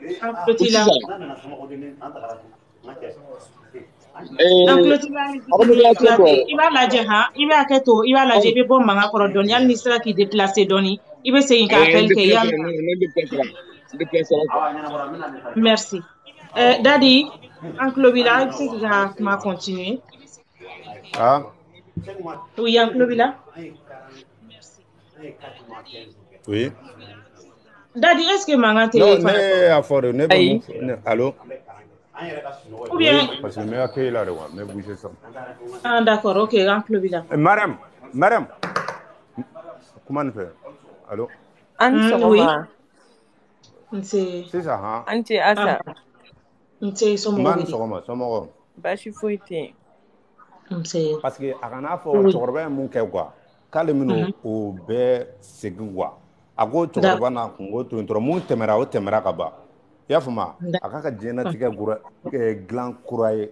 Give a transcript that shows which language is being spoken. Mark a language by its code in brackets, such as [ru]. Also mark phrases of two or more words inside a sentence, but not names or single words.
[bm] I b'a lajɛ han i b'a kɛ to i b'a lajɛ i bɛ bɔ mankan kɔrɔ dɔɔni hali ni sera k'i déplacer dɔɔni i bɛ segin ka appel kɛ merci Dadi an tulo b'i la i bɛ se k'i ka kuma continuer oui an tulo b'i la oui Dadi [fr] est-ce que [bm] mankan tɛ non ne y'a fɔ de ne bɛ mun fɔ allo [fr] ou bien parce que ne accueille là de quoi ne bouger ça d'accord ok [bm] an tulo b'i la [fr] madame comment ne fait allo oui [bm] sisan han an tɛ Asa nse somɔgɔw bɛ di somɔgɔw baasi foyi tɛ yen parce que a kana fɔ cɛkɔrɔba ye mun kɛ quoi k'ale minɛ o bɛɛ segin quoi a ko cɛkɔrɔba n'a kungo to yen dɔrɔn mun tɛmɛra o tɛmɛra ka ban i y'a faamu a k'a ka diɲɛlatigɛ dilan kura ye